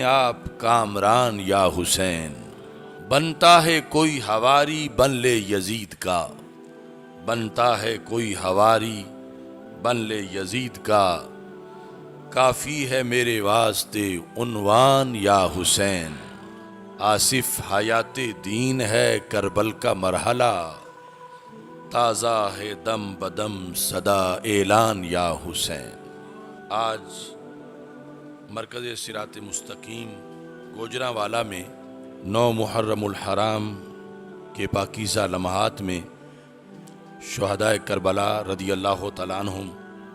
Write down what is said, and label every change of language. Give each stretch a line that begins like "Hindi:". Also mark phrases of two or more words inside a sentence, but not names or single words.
Urdu: آپ کامران یا حسین، بنتا ہے کوئی حواری بن لے یزید کا، بنتا ہے کوئی حواری بن لے یزید کا، کافی ہے میرے واسطے عنوان یا حسین، آصف حیات دین ہے کربل کا مرحلہ، تازہ ہے دم بدم صدا اعلان یا حسین۔ آج مرکز صراط مستقیم گوجرانوالا میں 9 محرم الحرام کے پاکیزہ لمحات میں شہدائے کربلا رضی اللہ تعالیٰ عنہم